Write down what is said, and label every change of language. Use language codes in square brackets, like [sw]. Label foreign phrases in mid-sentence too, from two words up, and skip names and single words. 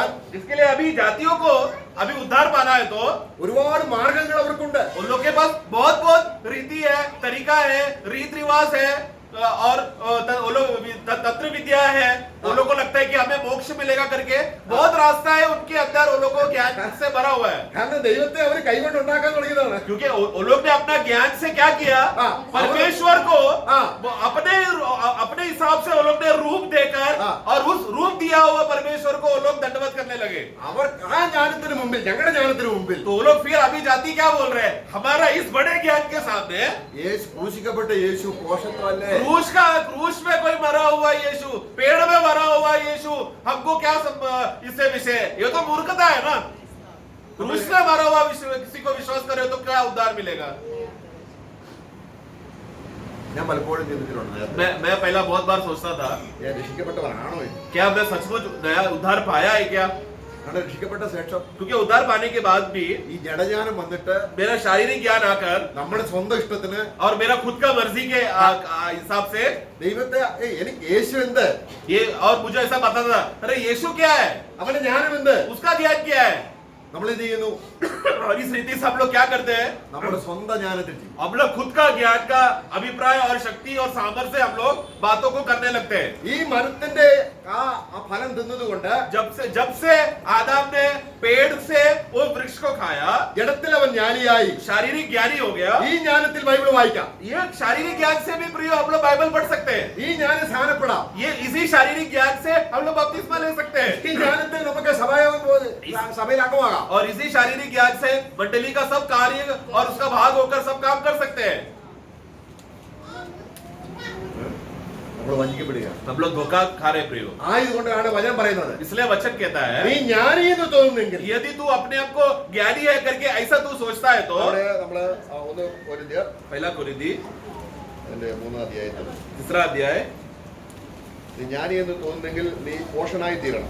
[hi] इसके लिए अभी जातियों को अभी उद्धार पाना है तो [ml] ഒരുപാട് മാർഗങ്ങൾ അവർക്കുണ്ട്. [hi] उन लोग के पास बहुत बहुत रीति है, तरीका है, रीत रिवाज है, और वो लोग तंत्र विद्या है। वो लोग को लगता है कि हमें मोक्ष मिलेगा करके बहुत रास्ता है उनके अंदर, वो लोग को ज्ञान से भरा हुआ है। [ml] കാരണം ദൈവത്തെ അവർ കൈകൊണ്ട് ഉണ്ടാക്കാൻ തുടങ്ങിയതാണ്. [hi] क्योंकि वो लोग ने अपना ज्ञान से क्या किया, हाँ। परमेश्वर को हाँ। अपने हिसाब से वो लोग ने रूप देकर हाँ। और उस रूप दिया हुआ परमेश्वर को वो लोग दंडवत करने लगे। [ml] അവർ ആ ജ്ഞാനത്തിന് മുമ്പിൽ, ഞങ്ങളുടെ ജ്ഞാനത്തിന് മുമ്പിൽ [hi] तो वो लोग फिर अभी जाति क्या बोल रहे हैं, हमारा इस बड़े ज्ञान के सामने [ml] യേശു ക്രൂശിക്കപ്പെട്ട യേശു പോഷത്വമല്ലേ? [hi] क्रूस में कोई मरा हुआ यीशु, पेड़ में मरा हुआ यीशु, हमको क्या इससे विषय? ये तो मूर्खता है ना। क्रूस में मरा हुआ किसी को विश्वास करे तो क्या उद्धार मिलेगा? [ml] ഞാൻ പലപ്പോഴും ചിന്തിച്ചിട്ടുണ്ട്, [hi] मैं पहला बहुत बार सोचता था, [ml] രക്ഷിക്കപ്പെട്ടവരാണോ ഇത്? [hi] क्या मैं सचमुच नया उद्धार पाया है क्या? [ml] കാരണം രക്ഷിക്കപ്പെട്ട ശേഷം [hi] क्योंकि उद्धार पाने के बाद भी [ml] ഈ ജഡജ്ഞാനം വന്നിട്ട് [hi] मेरा शारीरिक ज्ञान आकर [ml] നമ്മുടെ സ്വന്തം ഇഷ്ടത്തിന് [hi] और मेरा खुद का मर्जी के हिसाब से [ml] ദൈവത്തെ എനിക്ക് യേശു എന്ത്, [hi] ये, और मुझे ऐसा पता था, अरे यीशु क्या है, [ml] അവന്റെ ജ്ഞാനം എന്ത്, [hi] उसका ज्ञान क्या है। [ml] നമ്മൾ എന്ത് ചെയ്യുന്നു? [hi] और इस रीति से हम लोग क्या करते हैं, [ml] നമ്മുടെ സ്വന്തം ജ്ഞാനത്തിൽ ചെയ്യും. [hi] हम लोग खुद का ज्ञान का अभिप्राय और शक्ति और सामर्थ्य से हम लोग बातों को करने लगते हैं। [ml] ഈ മരത്തിന്റെ ആ ഫലം തിന്നതുകൊണ്ട് [hi] जब से आदम ने पेड़ से वो वृक्ष को खाया, [ml] ജഡത്തിൽ അവൻ ജ്ഞാനിയായി. [hi] शारीरिक ज्ञानी हो गया। [ml] ഈ ജ്ഞാനത്തിൽ ബൈബിൾ വായിക്കാം, [hi] ये शारीरिक ज्ञान से भी प्रिय हम लोग बाइबल पढ़ सकते हैं। [ml] ഈ ജ്ഞാനം സ്ഥാനപ്പെടാം. [hi] ये इसी शारीरिक ज्ञान से हम लोग बपतिस्मा ले सकते हैं, [ml] ഈ ജ്ഞാനത്തിൽ നമുക്ക് സഭയിൽ അംഗമാകാം. [hi] और इसी शारीरिक ज्ञान से मंडली का सब कार्य और उसका भाग होकर सब काम कर सकते हैं। [ml] നമ്മൾ വഞ്ചിക്കപ്പെടുക. [hi] हम लोग धोखा खा रहे प्रियो. [ml] ആയതുകൊണ്ടാണ് വചനം പറയുന്നത്, [hi] इसलिए वचन कहता है [ml] നീ ജ്ഞാനി എന്ന് തോന്നുന്നെങ്കിൽ. [hi] यदि तू अपने आप को ज्ञानी है करके ऐसा तू सोचता है तो [ml] അവിടെ നമ്മള് ഒന്ന് കൊരിന്ത്യർ [hi] पहला कोरिन्थी [ml] അതിന്റെ 3-ാം അധ്യായത്തിൽ, [hi] 3 अध्याय, [ml] നീ ജ്ഞാനി എന്ന് തോന്നുന്നെങ്കിൽ നീ പോഷനായി തീരണം.